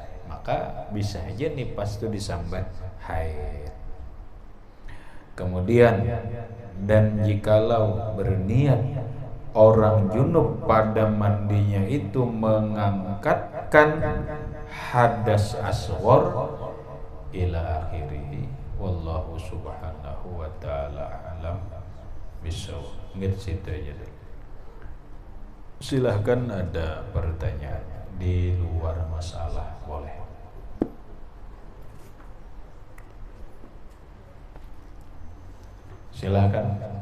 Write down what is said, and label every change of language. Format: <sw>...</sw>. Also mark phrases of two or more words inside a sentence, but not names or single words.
<id>Maka bisa aja nipas itu disambat haid. Kemudian, dan jikalau berniat orang junub pada mandinya itu mengangkatkan hadas asghar</id> <ar>ila akhirih. Wallahu subhanahu wa ta'ala alam bisawab.</ar> <id>Gitu aja dulu. Silahkan ada pertanyaan di luar masalah, boleh. Silahkan.</id>